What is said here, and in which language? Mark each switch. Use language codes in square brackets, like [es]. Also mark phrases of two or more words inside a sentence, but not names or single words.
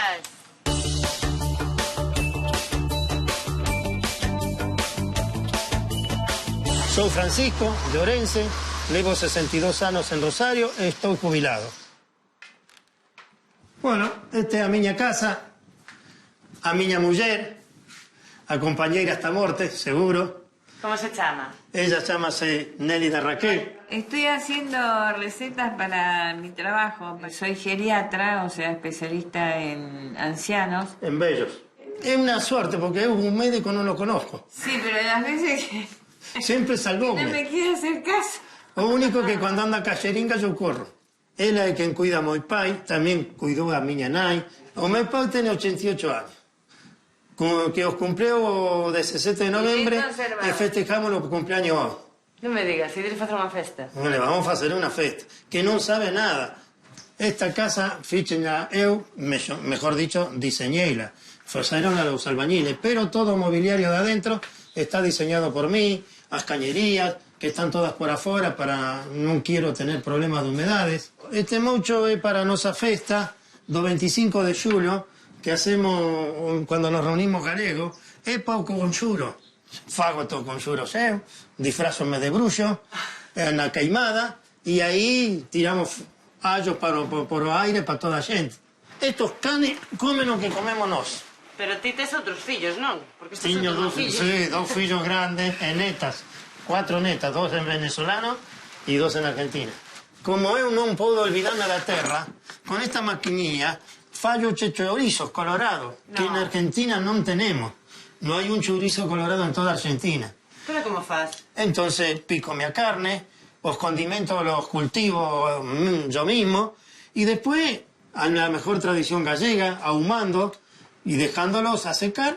[gl] Soy Francisco de Orense, levo 62 anos en Rosario e estou jubilado. Bueno, esta é a miña casa, a miña muller, a compañeira hasta morte, seguro. [es] ¿Cómo se llama? [gl] Ella chámase Nélida Raquel. [es] Estoy haciendo recetas para mi trabajo. Soy geriatra, o sea, especialista en ancianos. [gl] En vellos. [es] Es una suerte porque [gl] eu un médico non [es] lo conozco. Sí, pero las veces que... [gl] Sempre salvoume. [es] No me quiere hacer caso. [gl] O único que cuando anda a xeringa eu corro. Ela é quen cuida a meu pai, tamén cuidou a miña nai. O meu pai ten 88 anos. Que os cumpleu o 17 de novembre e festejamos o cumpleaños hoy. Non me digas, se queres facer unha festa. [es] Le vamos a [gl] facer unha festa. Que non sabe nada. Esta casa, fíxenla eu, [es] mejor dicho, diseñeila. [gl] Faceron [es] a los albañiles, [gl] pero todo o mobiliario de adentro está diseñado por mí, as cañerías, que están todas por afuera para non [es] quiero tener problemas de humedades. [gl] Este moucho é para a nosa festa do 25 de xulio, que hacemos cando nos reunimos galegos, é para o conxuro. Fago todo conxuro seu, disfrazome de bruxo, na queimada, e aí tiramos allos por o aire para toda a xente. Estos canes comen o que comemos nós. Pero ti tes outros fillos, non? Porque estes Tiño outros fillos. Sí, dos fillos grandes e netas. 4 netas, 2 en venezolano e 2 en Argentina. Como eu non podo olvidarme da terra, con esta maquinilla fallo chorizos colorados, que en Argentina non tenemos. No hai un chorizo colorado en toda Argentina. Pero como faz? [es] Entonces pico mi carne, los condimentos los cultivo yo mismo y después a la mejor tradición gallega, ahumando y dejándolos a secar.